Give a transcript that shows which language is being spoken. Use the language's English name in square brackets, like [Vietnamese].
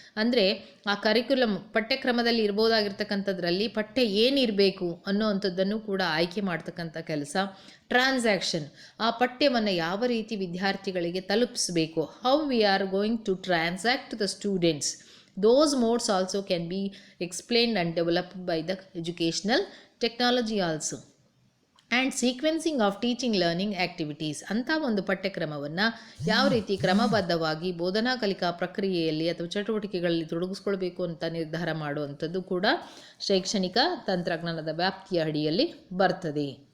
[Kannada] ಅಂದರೆ ಆ ಕರಿಕ್ಯುಲಮ್ ಪಠ್ಯಕ್ರಮದಲ್ಲಿ ಇರ್ಬೋದಾಗಿರ್ತಕ್ಕಂಥದ್ರಲ್ಲಿ ಪಠ್ಯ ಏನಿರಬೇಕು ಅನ್ನೋವಂಥದ್ದನ್ನು ಕೂಡ ಆಯ್ಕೆ ಮಾಡ್ತಕ್ಕಂಥ ಕೆಲಸ. [English] transaction, [Kannada] ಆ ಪಠ್ಯವನ್ನು ಯಾವ ರೀತಿ ವಿದ್ಯಾರ್ಥಿಗಳಿಗೆ ತಲುಪಿಸಬೇಕು, [English] How we are going to transact to the students. Those modes also can be explained and developed by the educational technology also. And sequencing of teaching learning activities [Kannada] ಅಂಥ ಒಂದು ಪಠ್ಯಕ್ರಮವನ್ನು ಯಾವ ರೀತಿ ಕ್ರಮಬದ್ಧವಾಗಿ ಬೋಧನಾ ಕಲಿಕಾ ಪ್ರಕ್ರಿಯೆಯಲ್ಲಿ ಅಥವಾ ಚಟುವಟಿಕೆಗಳಲ್ಲಿ ತೊಡಗಿಸ್ಕೊಳ್ಬೇಕು ಅಂತ ನಿರ್ಧಾರ ಮಾಡುವಂಥದ್ದು ಕೂಡ ಶೈಕ್ಷಣಿಕ ತಂತ್ರಜ್ಞಾನದ ವ್ಯಾಪ್ತಿಯ ಅಡಿಯಲ್ಲಿ ಬರ್ತದೆ.